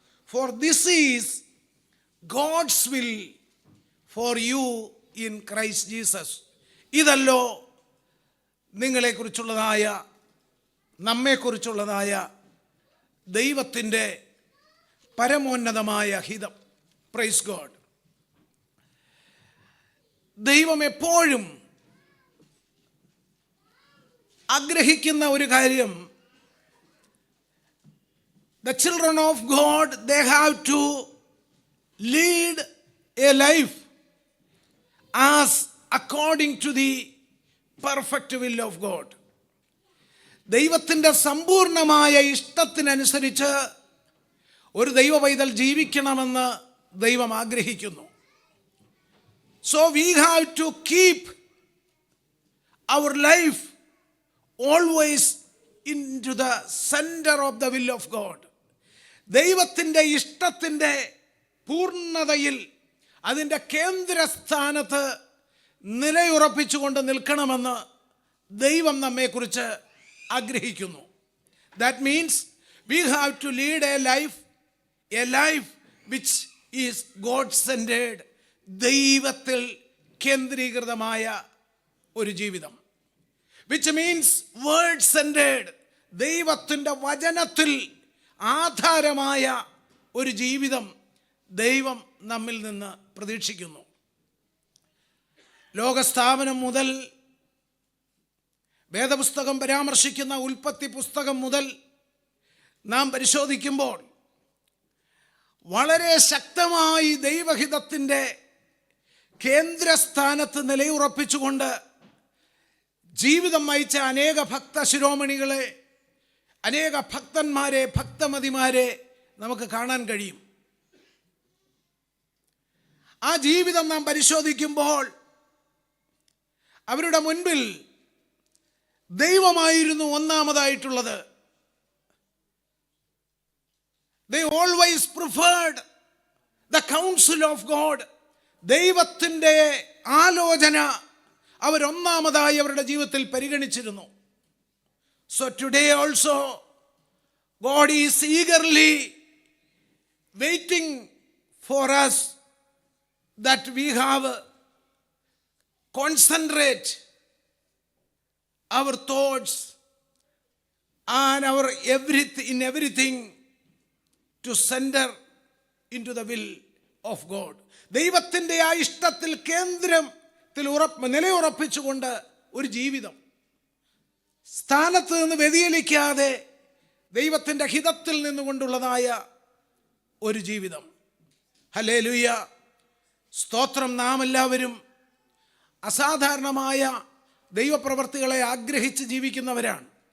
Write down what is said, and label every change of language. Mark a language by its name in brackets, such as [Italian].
[English] For this is God's will for you in Christ Jesus. [Malayalam] ഇതല്ലോ നിങ്ങളെക്കുറിച്ചുള്ളതായ, നമ്മെക്കുറിച്ചുള്ളതായ ദൈവത്തിൻ്റെ പരമോന്നതമായ ഹിതം. [English] Praise God. [Malayalam] ദൈവം എപ്പോഴും ആഗ്രഹിക്കുന്ന ഒരു കാര്യം, [English] the children of God, they have to lead a life as according to the perfect will of God. [Malayalam] ദൈവത്തിൻ്റെ സമ്പൂർണമായ ഇഷ്ടത്തിനനുസരിച്ച് ഒരു ദൈവ പൈതൽ ജീവിക്കണമെന്ന് ദൈവം ആഗ്രഹിക്കുന്നു. [English] So we have to keep our life always into the center of the will of God. [Malayalam] ദൈവത്തിൻ്റെ ഇഷ്ടത്തിൻ്റെ പൂർണ്ണതയിൽ, അതിൻ്റെ കേന്ദ്രസ്ഥാനത്ത് നിലയുറപ്പിച്ചുകൊണ്ട് നിൽക്കണമെന്ന് ദൈവം നമ്മെക്കുറിച്ച് ആഗ്രഹിക്കുന്നു. [English] That means we have to lead a life which is God-centered, [Malayalam] ദൈവത്തിൽ കേന്ദ്രീകൃതമായ ഒരു ജീവിതം. [English] Which means word-centered, [Malayalam] ദൈവത്തിൻ്റെ വചനത്തിൽ ആധാരമായ ഒരു ജീവിതം ദൈവം നമ്മിൽ നിന്ന് പ്രതീക്ഷിക്കുന്നു. ലോകസ്ഥാപനം മുതൽ, വേദപുസ്തകം പരാമർശിക്കുന്ന ഉൽപ്പത്തി പുസ്തകം മുതൽ നാം പരിശോധിക്കുമ്പോൾ വളരെ ശക്തമായി ദൈവഹിതത്തിൻ്റെ കേന്ദ്രസ്ഥാനത്ത് നിലയുറപ്പിച്ചുകൊണ്ട് ജീവിതം നയിച്ച അനേക ഭക്ത ശിരോമണികളെ, അനേക ഭക്തന്മാരെ, ഭക്തമതിമാരെ നമുക്ക് കാണാൻ കഴിയും. ആ ജീവിതം നാം പരിശോധിക്കുമ്പോൾ അവരുടെ മുൻപിൽ ദൈവമായിരുന്നു ഒന്നാമതായിട്ടുള്ളത്. [English] They always preferred the counsel of God. [Malayalam] ദൈവത്തിൻ്റെ ആലോചന അവരൊന്നാമതായി അവരുടെ ജീവിതത്തിൽ പരിഗണിച്ചിരുന്നു. [English] So today also God is eagerly waiting for us that we have concentrate our thoughts and our everything to center into the will of God. [Malayalam] ദൈവത്തിൻ്റെ ആ ഇഷ്ടത്തിൽ കേന്ദ്രത്തിൽ നിലയുറപ്പിച്ചുകൊണ്ട് ഒരു ജീവിതം, സ്ഥാനത്ത് നിന്ന് വ്യതിചലിക്കാതെ ദൈവത്തിൻ്റെ ഹിതത്തിൽ നിന്നുകൊണ്ടുള്ളതായ ഒരു ജീവിതം. ഹല്ലേലൂയ, സ്തോത്രം. നാം എല്ലാവരും അസാധാരണമായ ദൈവപ്രവർത്തികളെ ആഗ്രഹിച്ച് ജീവിക്കുന്നവരാണ്.